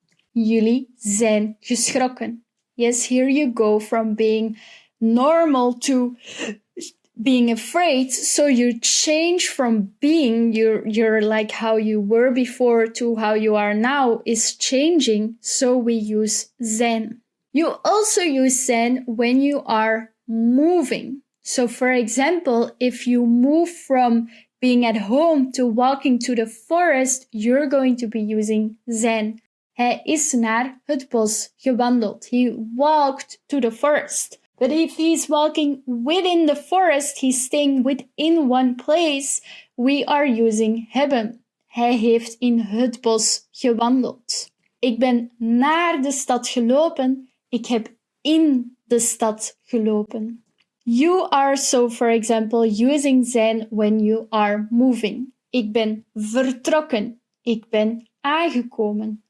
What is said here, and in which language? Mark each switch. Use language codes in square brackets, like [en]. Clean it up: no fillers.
[nl] Jullie zijn geschrokken. [en] Yes, here you go from being normal to being afraid. So you change from being you're like how you were before to how you are now is changing. So we use zijn. You also use zijn when you are moving. So for example, if you move from being at home to walking to the forest, you're going to be using zijn. [nl] Hij is naar het bos gewandeld. [en] He walked to the forest. But if he's walking within the forest, he's staying within one place, we are using hebben. [nl] Hij heeft in het bos gewandeld. Ik ben naar de stad gelopen. Ik heb in de stad gelopen. [en] You are so, for example, using zijn when you are moving. [nl] Ik ben vertrokken. Ik ben aangekomen.